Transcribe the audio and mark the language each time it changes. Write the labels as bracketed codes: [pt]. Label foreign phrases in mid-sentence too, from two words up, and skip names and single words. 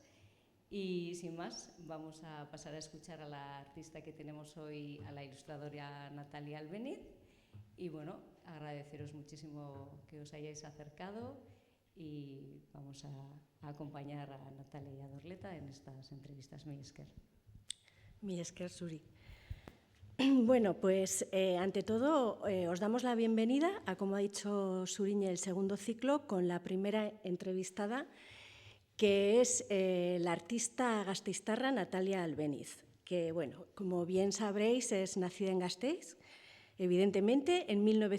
[es] Y sin más, vamos a pasar a escuchar a la artista que tenemos hoy, a la ilustradora Natalia Albeniz. Y bueno, agradeceros muchísimo que os hayáis acercado y vamos a acompañar a Natalia y a Dorleta en estas entrevistas. [eu] Mila esker. Mila esker zuri. [es] Bueno, pues ante todo os damos la bienvenida a, como ha dicho Zuriñe, el segundo ciclo con la primera entrevistada, que es la artista gasteiztarra Natalia Albeniz, que, bueno, como bien sabréis, es nacida en Gasteiz, evidentemente, en